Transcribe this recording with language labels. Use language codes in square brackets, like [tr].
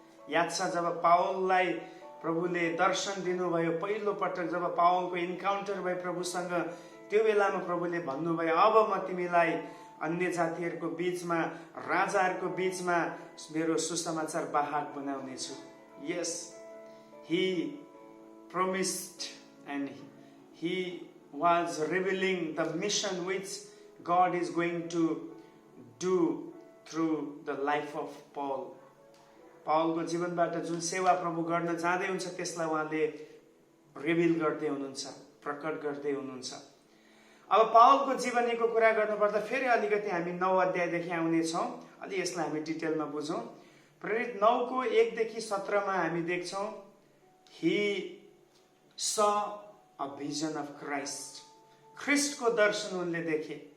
[ne] याद छ जब पावललाई प्रभुले दर्शन दिनुभयो, पहिलो पटक जब पावलको इन्काउन्टर भयो प्रभुसँग, त्यो बेलामा प्रभुले भन्नुभयो अब म तिमीलाई अन्य जातिहरूको बीचमा, राजाहरूको बीचमा मेरो सुसमाचार वाहक बनाउने छु। [en] Yes, he promised and he was revealing the mission which God is going to do through the life of Paul. [ne] पावलको जीवनबाट जुन सेवा प्रभु गर्न जाँदै हुन्छ त्यसलाई उहाँले रिभिल गर्दै हुनुहुन्छ, प्रकट गर्दै हुनुहुन्छ। अब पावलको जीवनीको कुरा गर्नुपर्दा फेरि अलिकति हामी 9 अध्यायदेखि आउनेछौँ, अलि यसलाई हामी डिटेलमा बुझौँ। प्रेरित 9 को 1 देखि 17 मा हामी देख्छौँ [en] he saw a vision of Christ, [ne] ख्रिस्टको दर्शन उनले देखे।